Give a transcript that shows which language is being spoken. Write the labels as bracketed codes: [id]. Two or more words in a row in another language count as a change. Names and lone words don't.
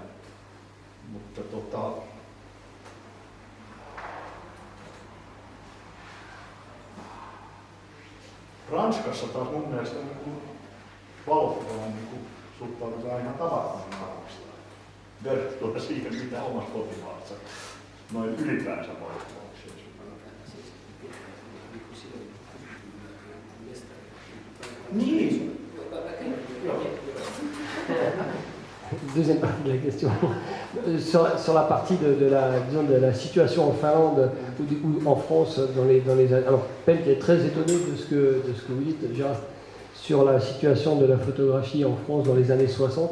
[fi] Mutta Ranskassa taas mun mielestä valokuvaan suhtaudutaan ihan tavattoman arvostaan. Verrattuna siihen, mitä omassa kotimaassa noin ylipäänsä valokuvauksia. Niin. [fr] Deuxième partie de la question. Sur la partie de la situation en Finlande ou en France dans les années. Alors, Pent est très étonné de ce que vous dites, Gérard, sur la situation de la photographie en France dans les années 60.